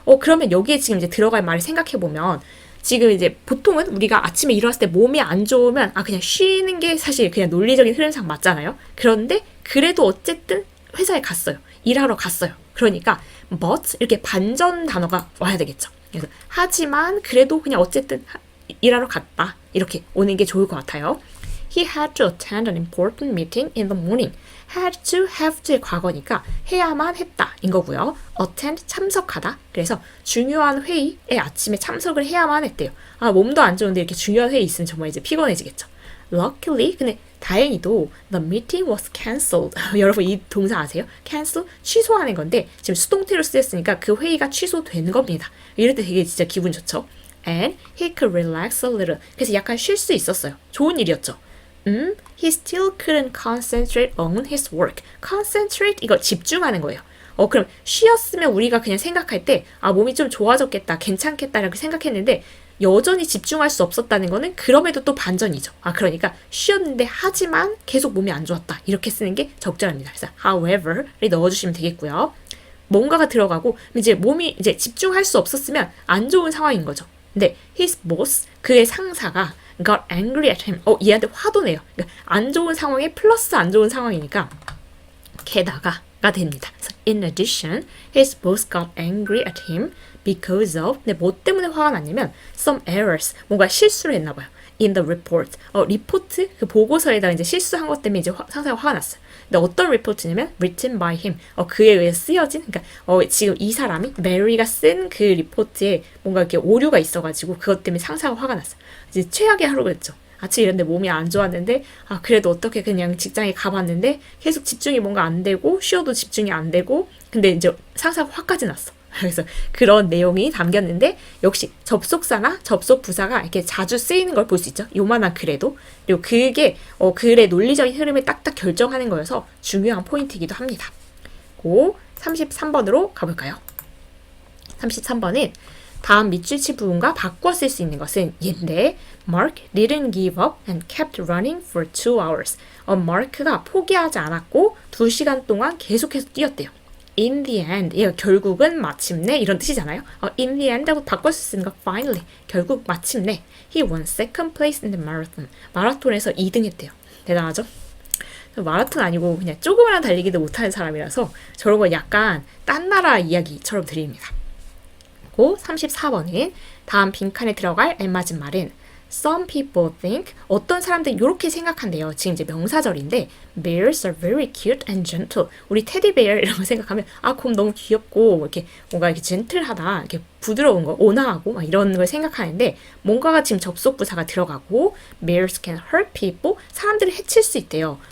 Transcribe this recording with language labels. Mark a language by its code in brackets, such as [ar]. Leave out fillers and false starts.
[ko] 그러면 여기에 지금 이제 들어갈 말을 생각해 보면 지금 이제 보통은 우리가 아침에 일어났을 때 몸이 안 좋으면 그냥 쉬는 게 사실 그냥 논리적인 흐름상 맞잖아요. 그런데 그래도 어쨌든 회사에 갔어요. 일하러 갔어요. 그러니까 but 이렇게 반전 단어가 와야 되겠죠. 그래서 하지만 그래도 그냥 어쨌든 일하러 갔다. 이렇게 오는 게 좋을 것 같아요. [en] He had to attend an important meeting in the morning. [ko] had to, have to의 과거니까 해야만 했다 인 거고요. attend, 참석하다. 그래서 중요한 회의에 아침에 참석을 해야만 했대요. 몸도 안 좋은데 이렇게 중요한 회의 있으면 정말 이제 피곤해지겠죠. [en] Luckily, [ko] 근데 다행히도 [en] the meeting was cancelled. [ko] 여러분 이 동사 아세요? cancel, 취소하는 건데 지금 수동태로 쓰였으니까 그 회의가 취소되는 겁니다. 이럴 때 되게 진짜 기분 좋죠. [en] And he could relax a little. [ko] 그래서 약간 쉴 수 있었어요. 좋은 일이었죠. [en] He still couldn't concentrate on his work. [ko] concentrate 이거 집중하는 거예요. 그럼 쉬었으면 우리가 그냥 생각할 때 몸이 좀 좋아졌겠다, 괜찮겠다라고 생각했는데 여전히 집중할 수 없었다는 거는 그럼에도 또 반전이죠. 그러니까 쉬었는데 하지만 계속 몸이 안 좋았다. 이렇게 쓰는 게 적절합니다. 그래서 however를 넣어주시면 되겠고요. 뭔가가 들어가고 이제 몸이 이제 집중할 수 없었으면 안 좋은 상황인 거죠. 근데 his boss, 그의 상사가 [en] got angry at him. [ko] 얘한테 화도 내요. 그러니까 안 좋은 상황에 플러스 안 좋은 상황이니까 게다가가 됩니다. [en] 그래서 in addition, his boss got angry at him because of. [ko] 근데 뭐 때문에 화가 났냐면 [en] some errors, [ko] 뭔가 실수를 했나 봐요. [en] in the report. [ko] 리포트 그 보고서에다가 이제 실수한 것 때문에 이제 상사가 화가 났어요. 근데 어떤 리포트냐면 [en] written by him. [ko] 그에 의해 쓰여진. 그러니까 지금 이 사람이 메리가 쓴 그 리포트에 뭔가 이렇게 오류가 있어가지고 그것 때문에 상사가 화가 났어요. 이제 최악의 하루겠죠. 아침에 일어났는데 몸이 안 좋았는데 그래도 어떻게 그냥 직장에 가봤는데 계속 집중이 뭔가 안 되고 쉬어도 집중이 안 되고 근데 이제 상사가 화까지 났어. 그래서 그런 내용이 담겼는데 역시 접속사나 접속부사가 이렇게 자주 쓰이는 걸 볼 수 있죠. 요만한 글에도. 그리고 그게 글의 논리적인 흐름을 딱딱 결정하는 거여서 중요한 포인트이기도 합니다. 33번으로 가볼까요? 33번은 다음 밑줄치 부분과 바꿔 쓸 수 있는 것은 얘인데 [en] Mark didn't give up and kept running for 2 hours. [ko] 마크가 포기하지 않았고 2시간 동안 계속해서 뛰었대요. In the end, 이거 결국은 마침내 이런 뜻이잖아요. [en] In the end 하고 바꿔 쓰는 거 finally, [ko] 결국 마침내 [en] He won second place in the marathon. [ko] 마라톤에서 2등 했대요. 대단하죠? 마라톤 아니고 그냥 조그마한 달리기도 못하는 사람이라서 저런 거 약간 딴 나라 이야기처럼 들립니다. 고 34번은 다음 빈칸에 들어갈 알맞은 말은 [en] Some people think [ko] 어떤 사람들이 이렇게 생각한대요. 지금 이제 명사절인데 [en] Bears are very cute and gentle. [ko] 우리 테디베어 이런 거 생각하면 곰 너무 귀엽고 이렇게 뭔가 이렇게 젠틀하다, 이렇게 부드러운 거, 온화하고 막 이런 걸 생각하는데 뭔가가 지금 접속부사가 들어가고 [en] Bears can hurt people. [ko] 사람들을 해칠 수 있대요.